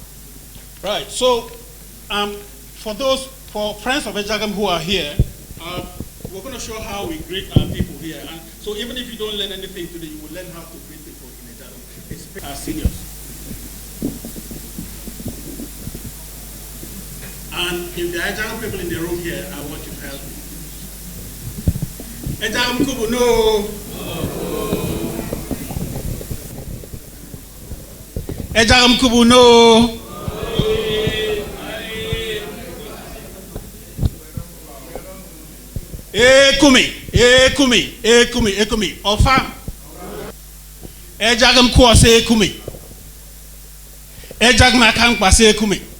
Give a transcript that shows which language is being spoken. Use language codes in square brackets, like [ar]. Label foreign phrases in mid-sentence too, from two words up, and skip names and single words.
[en] So, for friends of Ejagham who are here, we're going to show how we greet our people here. And so even if you don't learn anything today, you will learn how to greet people in Ejagham. It's our seniors. And if there are Ejagham people in the room here, I want you to help me. Ejagham Kubu, no. Ejagham Kubu, no. [etu] Ekumi. Ofa. Ejagham Kwa se ekumi. Ejagham Akankpa se ekumi.